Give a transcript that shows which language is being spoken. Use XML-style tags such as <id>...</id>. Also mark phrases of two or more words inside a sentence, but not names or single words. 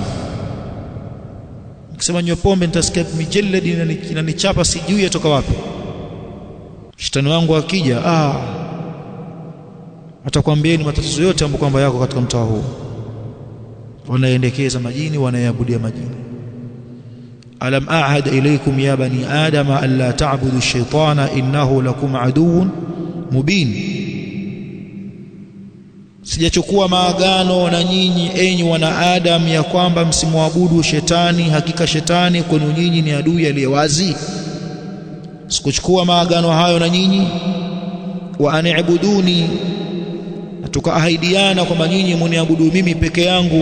<sw>Nikisema nywe pombe nitasikia mijeledi inanichapa, sijui yatoka wapi. Shetani wangu akija atakwambieni matatizo yote ambayo kwamba yako katika mtaa huu. Wanaendekeza majini, wanaabudia majini.</sw> <ar>ألم أعهد إليكم يا بني آدم ألا تعبدوا الشيطان إنه لكم عدو مبين.</ar> <sw>Sijachukua maagano na nyinyi enyi wana Adam ya kwamba msimwabudu shetani, hakika shetani kwenu nyinyi ni adui aliyewazi. Sikuchukua maagano hayo na nyinyi.</sw> <ar>وأن اعبدوني,</ar> <sw>tukaahidiana kwamba nyinyi mniabudu mimi peke yangu.</sw>